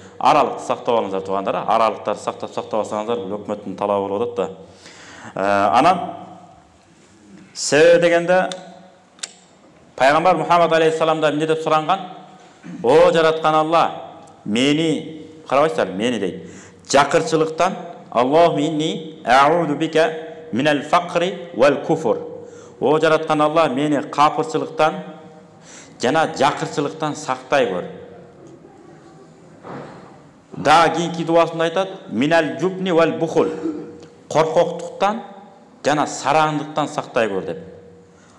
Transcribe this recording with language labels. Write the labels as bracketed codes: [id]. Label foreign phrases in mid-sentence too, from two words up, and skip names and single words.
[ky] Аралыкты сактап алыңыздар туугандар, аралыктарды сактап алсаңыздар, бул өкмөттүн талабы болуп атат да. Анан себеби дегенде Пайгамбар Мухаммад алейхиссаламдан эмне деп суранган? О жараткан Алла, мени, карабайсыздар, мени дейт. Жакырчылыктан, [ar] اللهم إني أعوذ بك من الفقر والكفر. [ky] О жараткан Алла, мени капырчылыктан жана жакырчылыктан сактай көр. Дагы кийинки дуасында айтат, [ar] من الجبن والبخل. [ky] Коркоктуктан жана сараңдыктан сактай көр деп.